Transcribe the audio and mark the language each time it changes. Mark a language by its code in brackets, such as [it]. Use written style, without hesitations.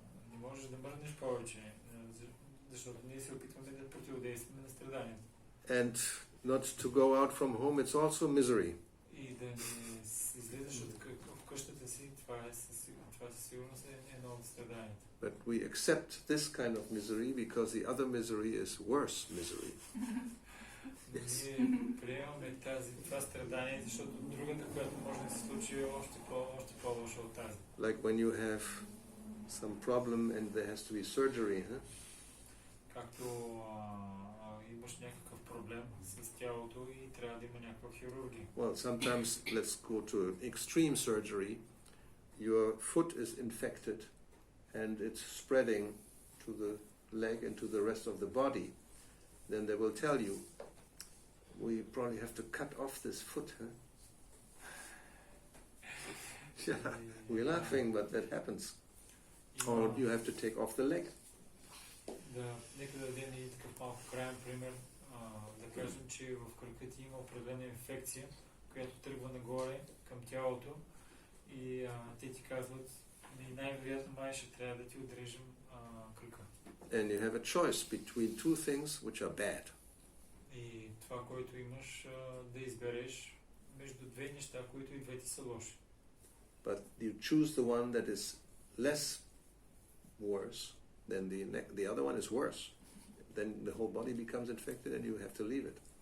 [bg] Не можеш да мръднеш повече, защото ние се опитваме да противодействаме на страданието. [en] And not to go out from home, it's also misery. [bg] И да не излизаш от къщата си, това със сигурност е едно от страданията. [en] But we accept this kind of misery because the other misery is worse misery. [bg] Ние приемаме това страдание, защото другата, която може да се случи, е още по-лоша от тази. [en] Like when you have some problem and there has to be surgery, huh? [bg] Както имаш някакъв проблем с тялото и трябва да има някаква хирургия. [en] Well, sometimes let's go to extreme surgery. Your foot is infected and it's spreading to the leg and to the rest of the body. Then they will tell you, we probably have to cut off this foot, huh? Yeah, we're laughing, but that happens. Or you have to take off the leg. [bg] Нека да дадем и такъв малко краен пример. Да кажем, че в кръка ти има определена инфекция, която тръгва нагоре към тялото и те ти казват, И най-вероятно май ще трябва да ти отрежем кръка. [en] And you have a choice between two things which are bad. [bg] И това, което имаш да избереш между две неща, които и двете са лоши. [en] But you choose the one that is less worse than the other one is worse. Then the whole body becomes infected and you have to leave it.